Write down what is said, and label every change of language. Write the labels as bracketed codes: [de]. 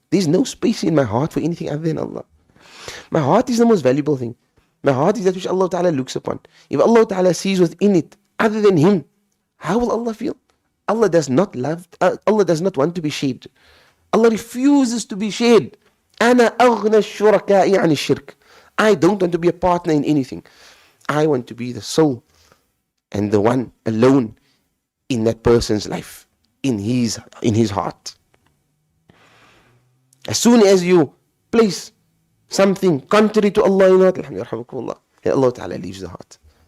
[en] There's no space in my heart for anything other than Allah. My heart is the most valuable thing. My heart is that which Allah Ta'ala looks upon. If Allah Ta'ala sees within it other than Him, how will Allah feel? Allah does not want to be shared. Allah refuses to be shared. [ar] أَنَا أَغْنَى الشُّرَكَاءِ عَنِ الشِّرْكِ. [en] I don't want to be a partner in anything. I want to be the soul and the one alone in that person's life, in his heart. As soon as you place something contrary to Allah in it, Allah Ta'ala leaves the heart.